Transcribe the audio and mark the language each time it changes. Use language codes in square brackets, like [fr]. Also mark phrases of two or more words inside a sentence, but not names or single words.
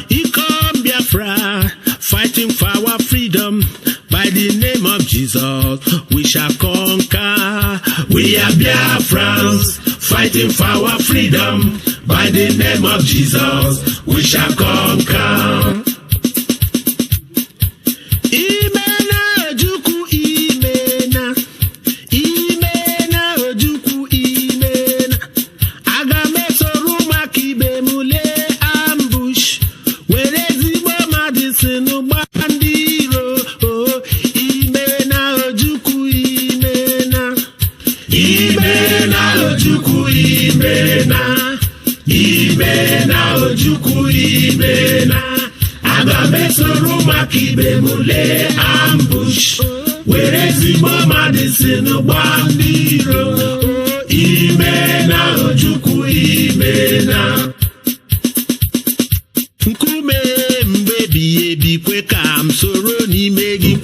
[en] Come Biafra, fighting for our freedom. By the name of Jesus, we shall conquer. We are Biafrans, fighting for our freedom. By the name of Jesus, we shall conquer. [ig] Imena Ojukwu imena, imena Ojukwu imena. Aga mesoro maka ibe mule ambush. Were ezigbo madisinu gba ndị iro. Imena Ojukwu imena. Imena Ojukwu imena. Imena Ojukwu imena. Aga mesoro maka ibe mule ambush. Were ezigbo madisinu gba ndị iro. Imena Ojukwu imena. Nkume mgbebi ebi kwe ka m soro n'ime gị.